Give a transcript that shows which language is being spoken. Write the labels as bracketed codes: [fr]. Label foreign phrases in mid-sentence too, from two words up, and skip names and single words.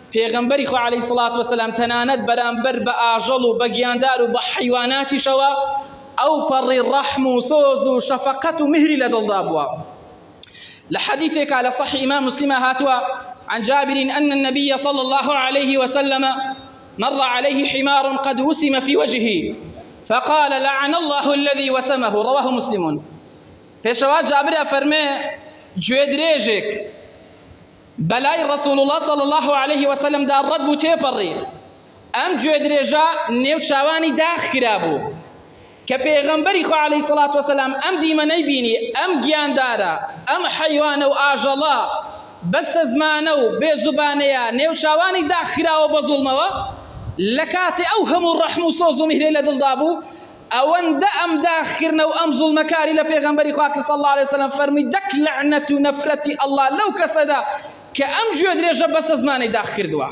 [ckb] پێغەمبەری خوا [ar] عەلەیهی سەڵات وەسەلام [ckb] تەنانەت بەرامبەر بە ئاژەڵ و بە گیاندار و بە حەیواناتیشەوە ئەو پەڕی ڕەحم و سۆز و شەفەقەت و مهری لە دڵدا بووە. [ar] لحديثك على صحيح إمام مسلم هاتوا عن جابر أن النبي صلى الله عليه وسلم مر عليه حمار قد وسم في وجهه فقال لعن الله الذي وسمه، رواه مسلم. [ckb] پێشەوا جابر ئەفەرمێ گوێدرێژێک بەلای [ar] رسول الله صلى الله عليه وسلم [ckb] دا ڕەت بوو تێپەڕی، ئەم گوێدرێژە نێو چاوانی داخ کرابوو کە پێغەمبەری خوا [ar] عەلەیهی سەڵات وەسەلام [ckb] ئەم دیمەنەی بینی، ئەم گیاندارە، ئەم حەیوانە و ئاژەڵە بەستە زمانە و بێزوبانەیە نێو چاوانی داخ کراوە بە زوڵمەوە، لە کاتێ ئەو هەموو ڕەحم و سۆز و میهرەی لە دڵدا بوو، ئەوەندە ئەم داخکردنە و ئەم زوڵمەکاری لە پێغەمبەری خوا کرد [ar] صلی الله عليه وسلم، [ckb] فەرمووی دەک لەعنەت و نەفرەتی ئەڵڵا لەو کەسەدا کە ئەم گوێدرێژە بەستە زمانەی داخ کردووە.